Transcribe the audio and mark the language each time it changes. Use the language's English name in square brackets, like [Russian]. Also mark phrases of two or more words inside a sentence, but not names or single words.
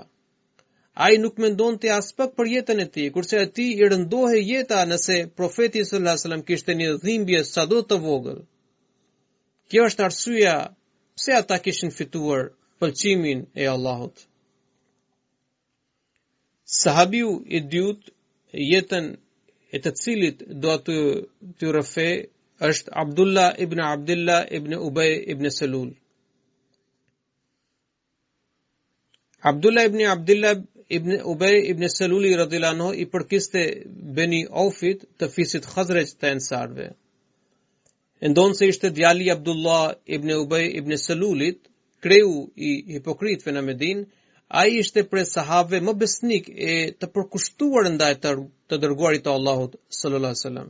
[Albanian] Ai nuk mendonte as pak për jetën e tij, kurse atij i rëndohej jeta nëse profeti [Arabic] صلى الله عليه وسلم [Albanian] kishte një dhimbje sado të vogël. Kjo është arsyeja pse ata kishin fituar pëlqimin e Allahut. Sahabiu i dytë, jetën e të cilit do të rëfe, është Abdullah ibn Ubay ibn Selul. Abdullah ibn Ubay ibn Seluli [Arabic] رضي الله عنه [Albanian] i përkiste Beni Aufit të fisit Khazraj të Ensarve. Ndonë se ishte djali Abdullah ibn Ubay ibn Selulit, kreu i hipokritëve në Medinë, ai ishte prej sahabëve më besnik e të përkushtuar ndaj të dërguarit të Allahut [Arabic] صلى الله عليه وسلم.